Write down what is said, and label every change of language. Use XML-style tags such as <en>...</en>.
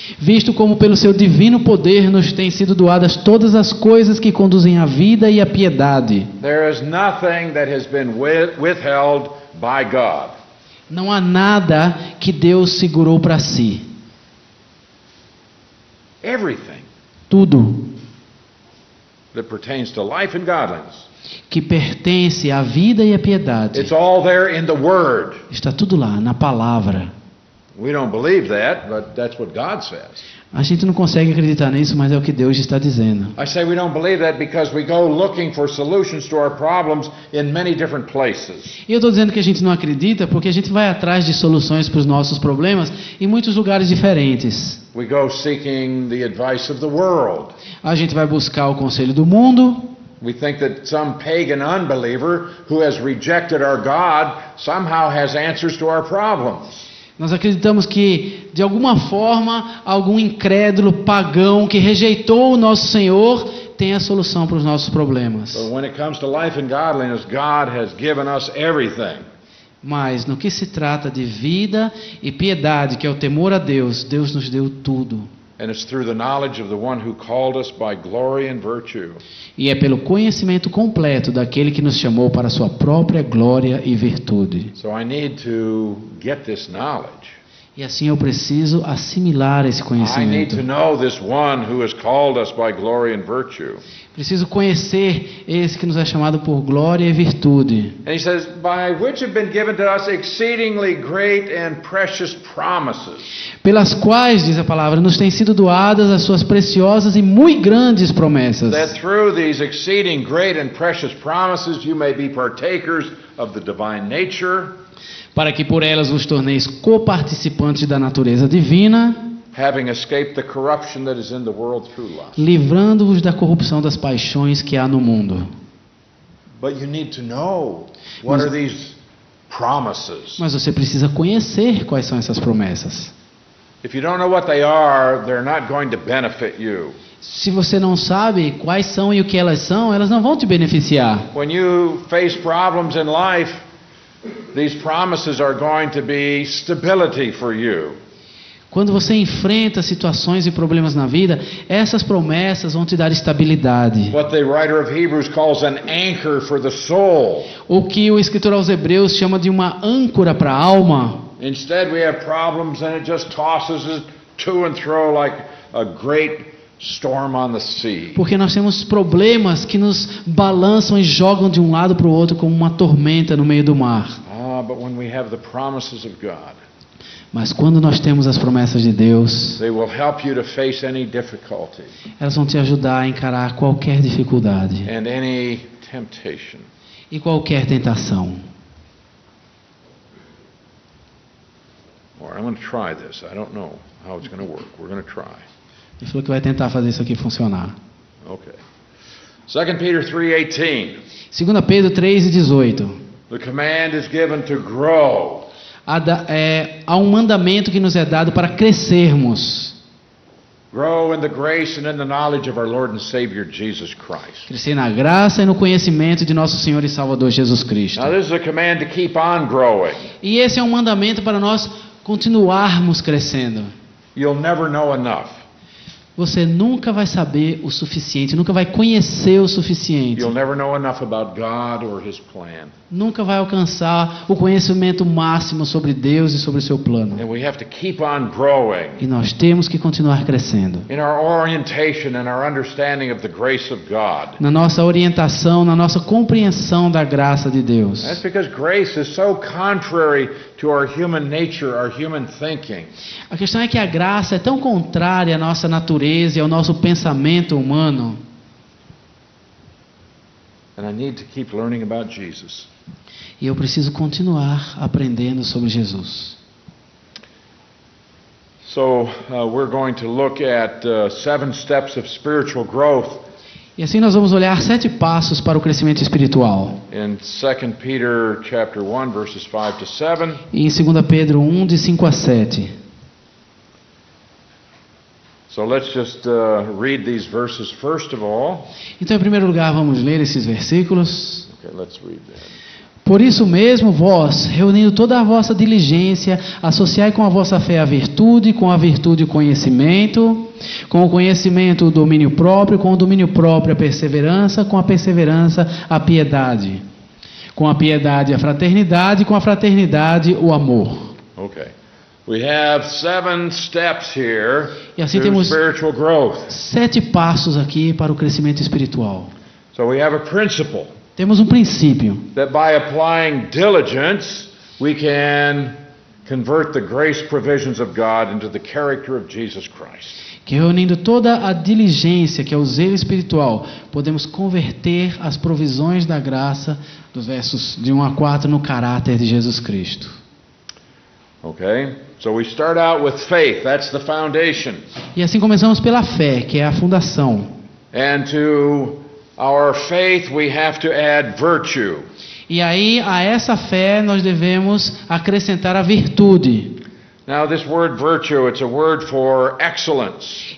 <pt>visto como pelo seu divino poder nos têm sido doadas todas as coisas que conduzem à vida e à piedade.</pt> <en>There is nothing that has been withheld by God.</en> <pt>Não há nada que Deus segurou para si.</pt> <en>Everything</en> <pt>Tudo</pt> <en>that pertains to life and godliness.</en> <pt>que pertence à vida e à piedade.</pt> <en>It's all there in the Word.</en> <pt>Está tudo lá, na palavra.</pt> <en>We don't believe that, but that's what God says.</en> <pt>A gente não consegue acreditar nisso, mas é o que Deus está dizendo.</pt> <en>I say we don't believe that because we go looking for solutions to our problems in many different places.</en> <pt>E eu estou dizendo que a gente não acredita porque a gente vai atrás de soluções para os nossos problemas em muitos lugares diferentes.</pt> <en>We go seeking the advice of the world.</en> <pt>A gente vai buscar o conselho do mundo.</pt> <en>We think that some pagan unbeliever who has rejected our God somehow has answers to our problems.</en> <pt>Nós acreditamos que, de alguma forma, algum incrédulo pagão que rejeitou o nosso Senhor tem a solução para os nossos problemas.</pt> <en>But when it comes to life and godliness, God has given us everything.</en> <pt>Mas no que se trata de vida e piedade, que é o temor a Deus, Deus nos deu tudo.</pt> <en>And it's through the knowledge of the one who called us by glory and virtue.</en> <pt>E é pelo conhecimento completo daquele que nos chamou para a sua própria glória e virtude.</pt> <en>So I need to get this knowledge.</en> <pt>E assim eu preciso assimilar esse</pt> <en>I need</en> <pt>conhecimento.</pt> <en>to know this one who has called us by glory and virtue.</en> <pt>Preciso conhecer esse que nos é chamado por glória e virtude.</pt> <en>And he says, by which have been given to us exceedingly great and precious promises.</en> <pt>Pelas quais, diz a palavra, nos têm sido doadas as suas preciosas e muito grandes promessas.</pt> <en>That through these exceeding great and precious promises you may be partakers of the divine nature,</en> <pt>Para que por elas vos torneis coparticipantes da natureza divina,</pt> <en>having escaped the corruption that is in the world through lust.</en> <pt>livrando-vos da corrupção das paixões que há no mundo.</pt> <en>But you need to know what are these promises.</en> <pt>Mas você precisa conhecer quais são essas promessas.</pt> <en>If you don't know what they are, they're not going to benefit you.</en> <pt>Se você não sabe quais são e o que elas não vão te beneficiar.</pt> <en>When you face problems in life, these promises are going to be stability for you.</en> <pt>Quando você enfrenta situações e problemas na vida, essas promessas vão te dar estabilidade.</pt> <en>What the writer of Hebrews calls an anchor for the soul.</en> <pt>O que o escritor aos Hebreus chama de uma âncora para a alma.</pt> <en>Instead, we have problems and it just tosses it to and fro like a great storm on the sea.</en> <pt>Porque nós temos problemas que nos balançam e jogam de um lado para o outro como uma tormenta no meio do mar.</pt> <en>But when we have the promises of God,</en> <pt>Mas quando nós temos as promessas de Deus,</pt> <en>they will help you to face any difficulty</en> <pt>elas vão te ajudar a encarar qualquer dificuldade</pt> <en>and any temptation.</en> <pt>e qualquer tentação.</pt> <en>Or I'm going to try this. I don't know how it's going to work. We're going to try.</en> <pt>Ele falou que vai tentar fazer isso aqui funcionar.</pt> <en>Okay. 2 Peter 3:18.</en> <pt>2 Pedro 3:18.</pt> <en>The command is given to grow.</en> <pt>Há um mandamento que nos é dado para crescermos.</pt> <en>Grow in the grace and in the knowledge of our Lord and Savior Jesus Christ.</en> <pt>Crescer na graça e no conhecimento de nosso Senhor e Salvador Jesus Cristo.</pt> <en>Now this is a command to keep on growing.</en> <pt>E esse é um mandamento para nós continuarmos crescendo.</pt> <en>You'll never know enough.</en> <pt>Você nunca vai saber o suficiente, nunca vai conhecer o suficiente.</pt> <en>You'll never know enough about God or His plan.</en> <pt>Nunca vai alcançar o conhecimento máximo sobre Deus e sobre o seu plano.</pt> <en>And we have to keep on growing</en> <pt>E nós temos que continuar crescendo.</pt> <en>in our orientation and our understanding of the grace of God.</en> <pt>Na nossa orientação, na nossa compreensão da graça de Deus.</pt> <en>That's because grace is so contrary to our human nature, our human thinking.</en> <pt>A questão é que a graça é tão contrária à nossa natureza e ao nosso pensamento humano.</pt> <en>And I need to keep learning about Jesus.</en> <pt>E eu preciso continuar aprendendo sobre Jesus.</pt> <en>So we're going to look at 7 steps of spiritual growth</en> <pt>E assim nós vamos olhar 7 passos para o crescimento espiritual.</pt> <en>in 2 Peter chapter 1 verses 5 to 7.</en> <pt>E em 2 Pedro 1, de 5 a 7.</pt> <en>So let's just read these verses first of all.</en> <pt>Então, em primeiro lugar, vamos ler esses versículos.</pt> <en>Okay, let's read that.</en> <pt>Por isso mesmo, vós, reunindo toda a vossa diligência, associai com a vossa fé a virtude, com a virtude o conhecimento, com o conhecimento o domínio próprio, com o domínio próprio a perseverança, com a perseverança a piedade, com a piedade a fraternidade, com a fraternidade o amor.</pt> <en>Okay. We have 7 steps here</en> <pt>E assim</pt> <en>to</en> <pt>temos</pt> <en>spiritual growth.</en> <pt>7 passos aqui para o crescimento espiritual.</pt> <en>So we have a principle</en> <pt>Temos um princípio,</pt> <en>that by applying diligence, we can convert the grace provisions of God into the character of Jesus Christ.</en> <pt>que reunindo toda a diligência, que é o zelo espiritual, podemos converter as provisões da graça, dos versos de 1 a 4, no caráter de Jesus Cristo.</pt> <en>Okay? So we start out with faith. That's the foundation.</en> <pt>E assim começamos pela fé, que é a fundação.</pt> <en>And to our faith, we have to add virtue.</en> <pt>E aí, a essa fé, nós devemos acrescentar a virtude.</pt> <en>Now, this word virtue, it's a word for excellence.</en>